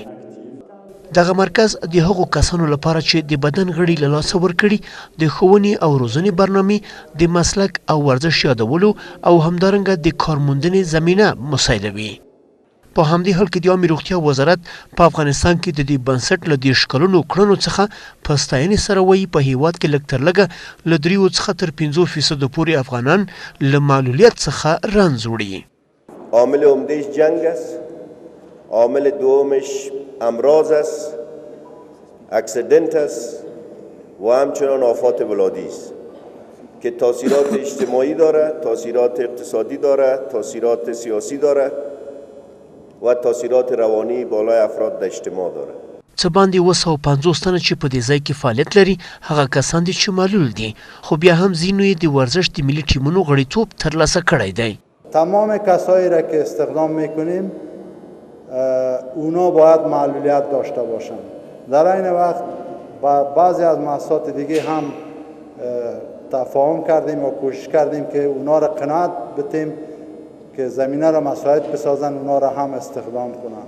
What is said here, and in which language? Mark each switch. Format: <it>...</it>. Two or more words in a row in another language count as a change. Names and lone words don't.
<ps>دغه مرکز د هغو کسانو لپاره چې د بدن غړي له لاسه ورکړي د ښوونې او روزنې برنامې د مسلک او ورزش یادولو او همدارنګه د کارموندنې زمینه مساعدوي. په همدې حال کې د عامې روغتیا وزارت په افغانستان کې د دې بنسټ له 30 کلونو کړنو څخه په ستاینې سره وایي په هیواد کې لږ تر لږه له 3 څخه تر 5% پورې افغانان له معلولیت څخه رنځ وړي.</ps> <fa>عامل عمدهش جنگ است، عامل دومش امراض است، اکسیدنت است و همچنان آفات ولادی است که تاثیرات اجتماعی دارد، تاثیرات اقتصادی دارد، تاثیرات سیاسی دارد و تاثیرات روانی بالای افراد در اجتماع دارد.</fa> <ps>څه باندې 250 تنه چې په دې ځای کې فعالیت لري هغه کسان دي چې معلول دي، خو بیا هم ځینو یې د ورزش د ملي ټیمونو غړیتوب ترلاسه کړی دی.</ps> <fa>تمام کسایی را که استخدام میکنیم اونا باید معلولیت داشته باشند. در این وقت با بعضی از مؤسسات دیگه هم تفاهم کردیم و کوشش کردیم که اونا را قناعت بدیم که زمینه را مساعد بسازن، اونا را هم استخدام کنند.</fa>